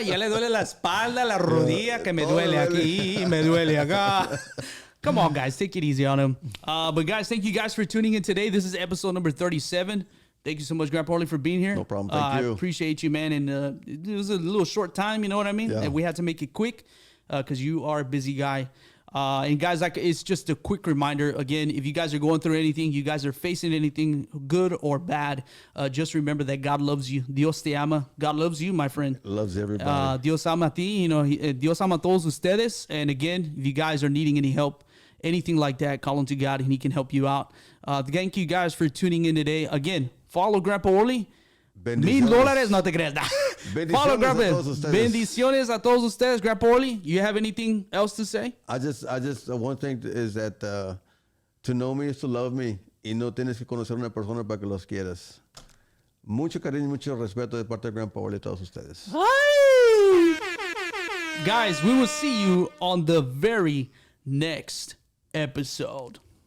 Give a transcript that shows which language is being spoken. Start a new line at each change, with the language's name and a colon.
Spanish: Ya le duele la espalda, la rodilla, que me duele aquí, me duele acá.
English: Come on, guys. Take it easy on him. But, guys, thank you guys for tuning in today. This is episode number 37. Thank you so much, Grandpa Orly, for being here. No problem. Thank you. I appreciate you, man. And it was a little short time, you know what I mean? Yeah. And we had to make it quick because you are a busy guy. And guys, like, it's just a quick reminder. Again, if you guys are going through anything, you guys are facing anything good or bad, just remember that God loves you.
Spanish: Dios te ama.
English: God loves you, my friend. Loves everybody.
Spanish: Dios ama a ti.
English: You know,
Spanish: Dios ama a todos ustedes.
English: And again, if you guys are needing any help, anything like that, call on to God and He can help you out. Thank you guys for tuning in today. Again, follow Grandpa Orly.
Spanish: $1,000, no te creas.
English: Follow Grandpa.
Spanish: Bendiciones a todos ustedes, Grandpa Orly.
English: You have anything else to say? I just one thing is that to know me is to love me,
Spanish: y no tienes que conocer una persona para que los quieras. Mucho cariño, mucho respeto de parte de Grandpa Orly a todos ustedes.
English: Hi. Guys, we will see you on the very next episode.